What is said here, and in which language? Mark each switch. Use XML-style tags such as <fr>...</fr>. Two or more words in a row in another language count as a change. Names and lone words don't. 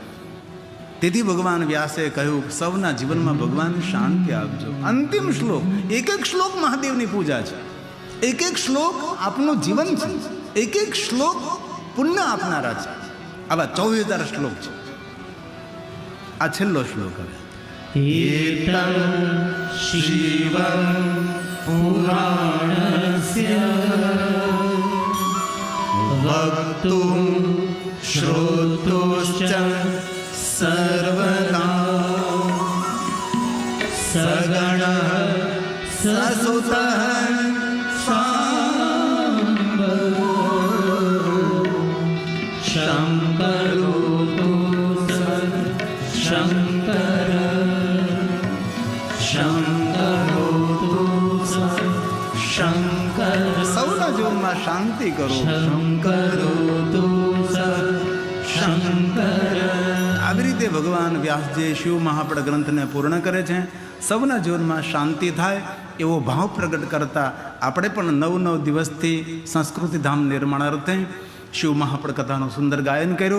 <gu>તેથી ભગવાન વ્યાસે કહ્યું સૌના જીવનમાં ભગવાન શાંતિ આપજો. અંતિમ શ્લોક, એક શ્લોક મહાદેવની પૂજા છે. એક શ્લોક આપનું જીવન છે. એક શ્લોક પુણ્ય આપનારા છે. આવા 24,000 શ્લોક છે. આ છેલ્લો શ્લોક હવે.</gu> <sa>एतं शिवं पुराणस्य वक्तुं श्रोतुश्च सर्वदा सगणः ससुतः साम्बो शङ्करो शङ्कर शङ्कर</sa> <gu>સૌના જીવનમાં શાંતિ કરો. શંકરો શંકર. આવી રીતે ભગવાન ભગવાન વ્યાસજી શિવ મહાપડ ગ્રંથને પૂર્ણ કરે છે. સૌના જીવનમાં શાંતિ થાય એવો ભાવ પ્રગટ કરતા આપણે પણ 9 દિવસથી સંસ્કૃતિ ધામ નિર્માણ અર્થે શિવ મહાપડ કથાનું સુંદર ગાયન કર્યું.</gu>